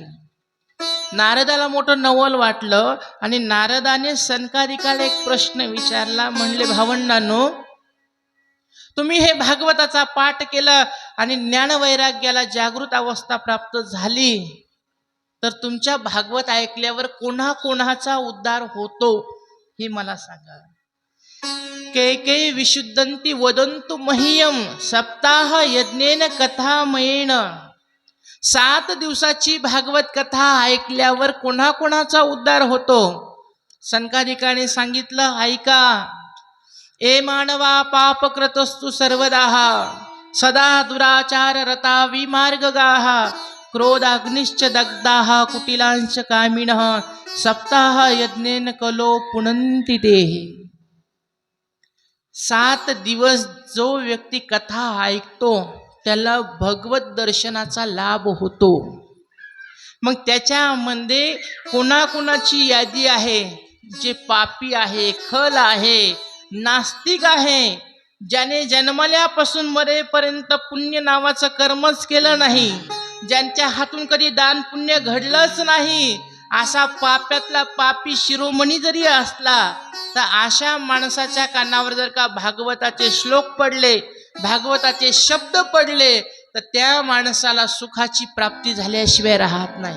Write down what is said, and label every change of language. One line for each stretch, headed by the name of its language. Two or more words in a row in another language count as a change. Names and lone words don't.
Marathi: नारदाला मोठं नवल वाटलं आणि नारदाने सनकादिकाला एक प्रश्न विचारला. म्हणले, भावंडांनो, तुम्ही हे भागवताचा पाठ केलं आणि ज्ञानवैराग्याला जागृत अवस्था प्राप्त झाली, तर तुमच्या भागवत ऐकल्यावर कोणाकोणाचा उद्धार होतो हे मला सांगा.
Sanskrit: कैकेयी विशुद्धंती वदंतु मह्यम सप्ताह यज्ञेन कथामयेन.
Marathi: 7 दिवसाची भागवत कथा ऐकल्यावर कोणाकोणाचा उद्धार होतो? सनकादिकाने सांगितलं, ऐका.
Sanskrit: ए मानवा पापकृतस्तु सर्वदाः सदा दुराचार रता विमार्गगाः क्रोधाग्निश्च दग्धाः कुटिलांच कामिनः सप्ताह यज्ञेन कलो पुनन्ति ते.
Marathi: 7 दिवस जो व्यक्ती कथा ऐकतो त्याला भगवत दर्शनाचा लाभ होतो. मग त्याच्यामध्ये कोणाकोणाची यादी आहे? जे पापी आहे, खल आहे, नास्तिक आहे, ज्याने जन्मल्यापासून मरेपर्यंत पुण्य नावाचं कर्मच केलं नाही, ज्यांच्या हातून कधी दान पुण्य घडलंच नाही, असा पाप्यातला पापी शिरोमणी जरी असला, तर अशा माणसाच्या कानावर जर का भागवताचे श्लोक पडले, भागवताचे शब्द पडले, तर त्या माणसाला सुखाची प्राप्ती झाल्याशिवाय राहत नाही.